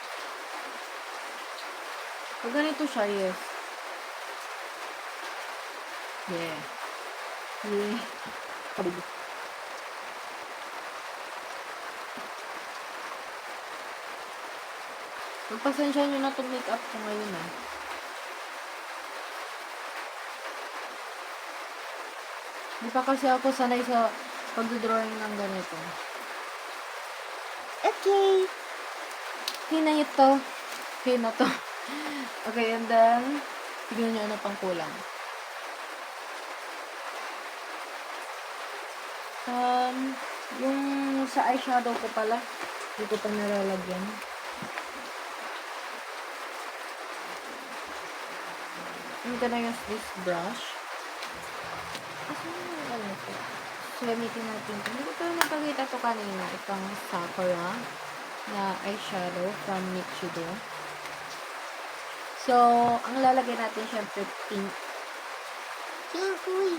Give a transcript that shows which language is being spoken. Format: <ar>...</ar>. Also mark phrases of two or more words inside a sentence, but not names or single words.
<tl>Pag ganito siya,</tl> <en>yes. Yeah. Yeah.</en> <tl>Kabog. Magpasensya nyo na itong makeup ko ngayon ah. Hindi pa kasi ako sanay sa pag-drawing ng ganito. Okay. Okay na ito. Okay na to. Okay,</tl> <en>and then,</en> <tl>tignan nyo ano pang kulang. Yung sa eyeshadow ko pala, hindi ko pa nalalagyan.</tl> <en>I'm gonna use this brush.</en> <tl>Ano ito? So, gamitin natin ito. Hindi ko pa napagkita ito kanina. Itong Sakura na eyeshadow from Nichido. So, ang lalagay natin syempre pink. Pink, uy!</tl>